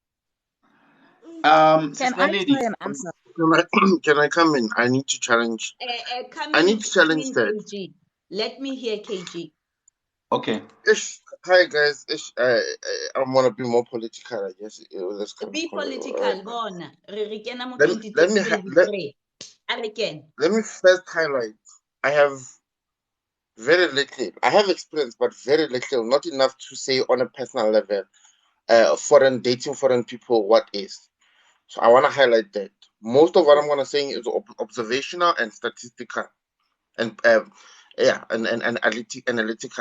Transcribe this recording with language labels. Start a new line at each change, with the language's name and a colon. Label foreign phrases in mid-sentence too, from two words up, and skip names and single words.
English: Can Sister I Lady, try and answer? Can I come in? I need to challenge. Come I in, need to challenge that. KG. Let me hear KG. okay. Hi guys. I want to be more political. I guess let's come Be call it. political,
Southern Sotho: bona. Re kena mo
English: Let me 2023. Again. let me first highlight. I have very little. I have experience, but very little. Not enough to say on a personal level. Dating foreign people. What is? So I want to highlight that. Most of what I'm gonna say is observational and statistical, and and analytical.